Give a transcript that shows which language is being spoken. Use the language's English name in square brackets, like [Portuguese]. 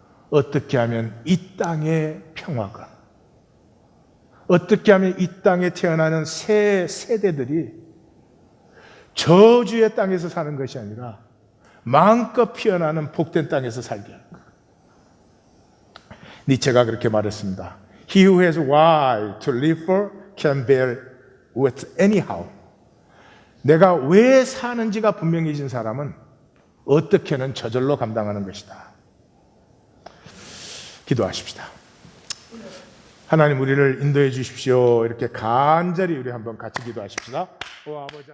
[Korean] 어떻게 하면 이 땅의 평화가, 어떻게 하면 이 땅에 태어나는 새 세대들이 저주의 땅에서 사는 것이 아니라 마음껏 피어나는 복된 땅에서 살게 하는 것. 니체가 그렇게 말했습니다. [English] He who has why to live for can bear with anyhow. [Korean] 내가 왜 사는지가 분명해진 사람은 어떻게는 저절로 감당하는 것이다. 기도하십시다. 하나님 우리를 인도해 주십시오. 이렇게 간절히 우리 한번 같이 기도하십시다. 오 아버지.